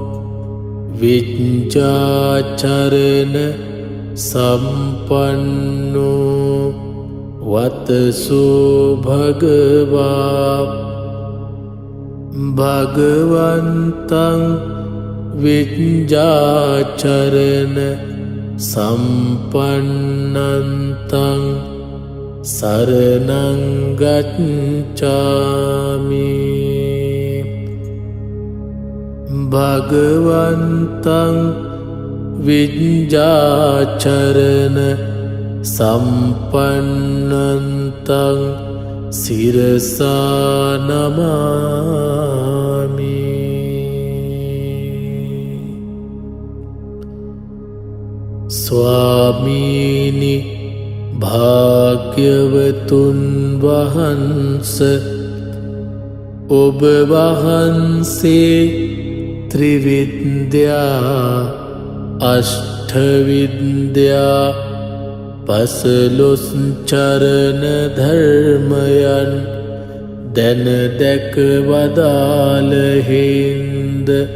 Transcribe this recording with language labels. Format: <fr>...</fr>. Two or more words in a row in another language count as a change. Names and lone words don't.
<pi>විඤ්ඤාචරණ සම්පන්නෝ වතසෝ භගවා භගවන්තං විඤ්ඤාචරණ සම්පන්නන්තං සරණං ගච්ඡාමි. භගවන්තං විඤ්ඤාචරණ සම්පන්නන්තං සිරසා නමාමි.</pi> <si>ස්වාමීනි භාග්‍යවතුන් වහන්ස ඔබ වහන්සේ ත්‍රිවිද්‍යා අෂ්ඨවිද්‍යා පසළොස් චරණ ධර්මයන් දැන දැක වදාළ හින්ද</si>